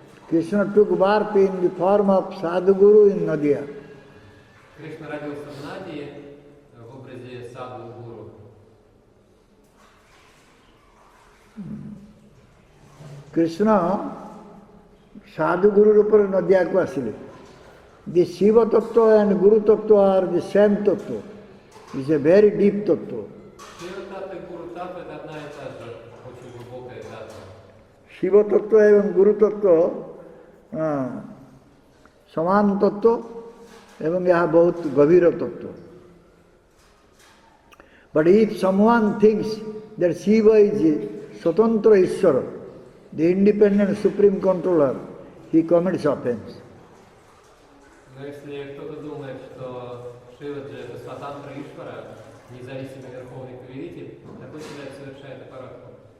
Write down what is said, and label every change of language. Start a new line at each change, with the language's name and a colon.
English: Krishna took birth in the form of Sadhu Guru in Nadia.
Russian: Кришна родился в Надии в образе Саду Гуру.
Odia: Krishna ସାଧୁ ଗୁରୁ ରୂପରେ ନଦିଆକୁ ଆସିଲେ।
English: The Shiva Tattva and Guru Tattva are the same Tattva. It's a very deep Tattva.
Russian: Шива Татта и Гуру Татта это одна и та же очень глубокая татта.
Odia: Shiva Tattva এবং Guru Tattva ସମାନ ତତ୍ତ୍ୱ ଏବଂ ଏହା ବହୁତ ଗଭୀର ତତ୍ତ୍ୱ।
English: But if someone thinks that Shiva is
Odia: ସ୍ୱତନ୍ତ୍ର ଈଶ୍ୱର,
English: the independent supreme controller, he commits offense.
Russian: Но если кто-то думает, что Шиваджи это Сватантра Ишвара, независимый верховный повелитель, такой человек совершает аппаратку.